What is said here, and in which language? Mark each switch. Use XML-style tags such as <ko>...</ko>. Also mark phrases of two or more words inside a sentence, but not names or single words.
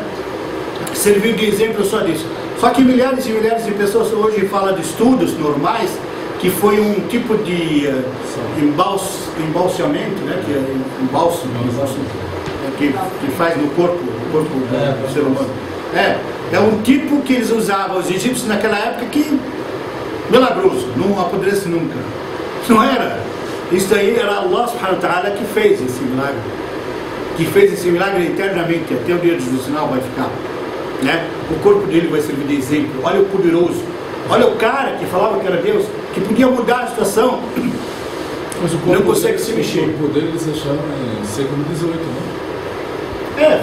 <pt>Serviu de exemplo só disso. Só que milhares e milhares de pessoas hoje falam de estudos normais, que foi um tipo de embalsamento, né? Que é bálsamo, que faz no corpo do ser humano. É um tipo que eles usavam, os egípcios naquela época, que milagroso, não apodrece nunca. Não era. Isso aí era</pt> <ar>الله سبحانه وتعالى</ar> <pt>que fez esse milagre. Que fez esse milagre eternamente, até o dia do final vai ficar. Né? O corpo dele vai servir de exemplo. Olha o poderoso. Olha o cara que falava que era Deus, que podia mudar a situação. Mas o corpo não consegue se mexer. O corpo dele eles acharam em século XVIII, né?</pt>